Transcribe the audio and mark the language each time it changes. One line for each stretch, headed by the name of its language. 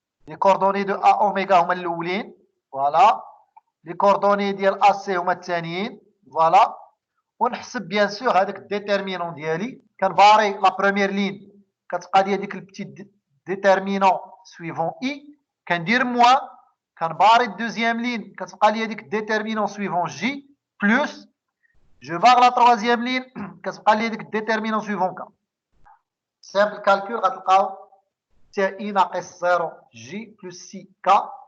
French: Les coordonnées de A oméga
Arabic: هما الأولين.
French: Voilà. Les coordonnées
Arabic: ديال
French: AC
Arabic: هما الثانيين.
French: Voilà.
Arabic: ونحسب
French: bien sûr
Arabic: هذاك الديترمينون ديالي. كنباري
French: la première ligne.
Arabic: كتبقى لي هذيك البتيت
French: déterminant suivant I.
Arabic: كندير
French: moins.
Arabic: كنباري
French: deuxième ligne.
Arabic: كتبقى لي هذيك
French: déterminant suivant J. Plus. Je barre la troisième ligne.
Arabic: كتبقى لي هذيك
French: déterminant suivant K. Simple calcul, c'est I
Arabic: ناقص
French: 0 J plus 6K.